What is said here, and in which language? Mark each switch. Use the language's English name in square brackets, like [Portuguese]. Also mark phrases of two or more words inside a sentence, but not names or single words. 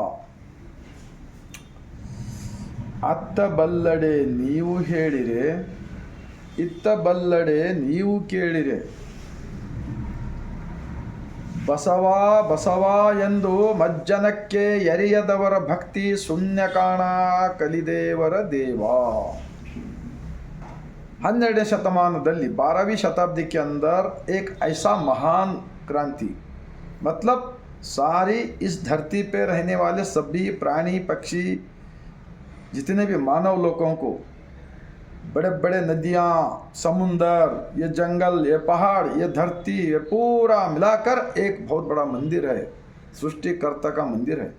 [Kannada] ಅತ್ತ ಬಲ್ಲಡೆ ನೀವು ಹೇಳಿರೆ, ಇತ್ತ ಬಲ್ಲಡೆ ನೀವು ಕೇಳಿರೆ. ಬಸವ ಬಸವ ಎಂದು ಮಜ್ಜನಕ್ಕೆ ಎರೆಯದವರ ಭಕ್ತಿ ಶೂನ್ಯ ಕಾಣ ಕಲಿದೇವರ ದೇವ. 12ನೇ ಶತಮಾನದಲ್ಲಿ [Hindi] 12वीं शताब्दी के अंदर एक ऐसा महान क्रांति, मतलब सारी इस धरती पे रहने वाले सभी प्राणी पक्षी, जितने भी मानव लोगों को, बड़े बड़े नदियाँ, समुंदर, ये जंगल, ये पहाड़, ये धरती, ये पूरा मिलाकर एक बहुत बड़ा मंदिर है, सृष्टिकर्ता का मंदिर है.